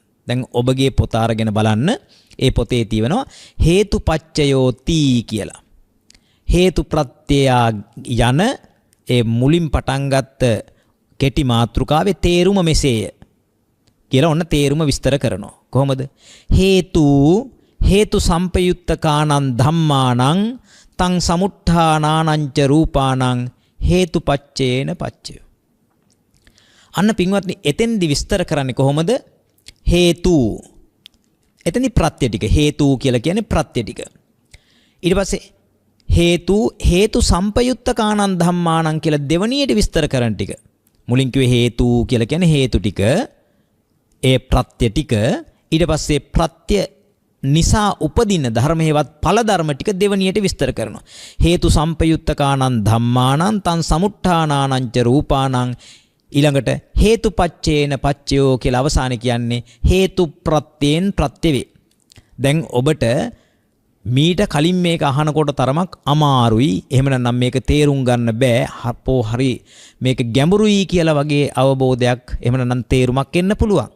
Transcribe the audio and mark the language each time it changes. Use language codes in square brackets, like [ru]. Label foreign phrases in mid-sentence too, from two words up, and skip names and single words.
[si] දැන් ඔබගේ පොත අරගෙන බලන්න. ඒ පොතේ තියෙනවා හේතුපච්චයෝති කියලා. හේතු ප්‍රත්‍යය යන ඒ මුලින් පටන් ගත්ත කෙටි මාතෘකාවේ තේරුම මෙසේය කියලා ඔන්න තේරුම විස්තර කරනවා. කොහොමද? [pi] හේතු සම්පයුත්තකානං ධම්මානං තං සමුත්ථානානං ච රූපානං හේතුපච්චේන පච්චය. [si] අන්න පින්වත්නි එතෙන්දි විස්තර කරන්නේ කොහොමද? හේතු. එතෙන්දි ප්‍රත්‍ය ටික. හේතු කියලා කියන්නේ ප්‍රත්‍ය ටික. ඊට පස්සේ [pi] හේතු සම්පයුත්තකානං ධම්මානං [si] කියලා දෙවණියට විස්තර කරන ටික. මුලින් කිව්වේ හේතු කියලා කියන්නේ හේතු ටික, ඒ ප්‍රත්‍ය ටික. ඊට පස්සේ ප්‍රත්‍ය නිසා උපදින ධර්ම හේවත් ඵල ධර්ම ටික දෙවණියට විස්තර කරනවා. [pi] හේතු සම්පයුත්තකානං ධම්මානං තං සමුත්ථානානං ච රූපානං. [si] ඊළඟට [pi] හේතුපච්චේන පච්චයෝ [si] කියලා අවසානයේ කියන්නේ හේතු ප්‍රත්‍යයෙන් ප්‍රත්‍ය වේ. දැන් ඔබට මීට කලින් මේක අහනකොට තරමක් අමාරුයි. එහෙම නැත්නම් මේක තේරුම් ගන්න බෑ. හපෝ හරි මේක ගැඹුරුයි කියලා වගේ අවබෝධයක් එහෙම නැත්නම් තේරුමක් එන්න පුළුවන්.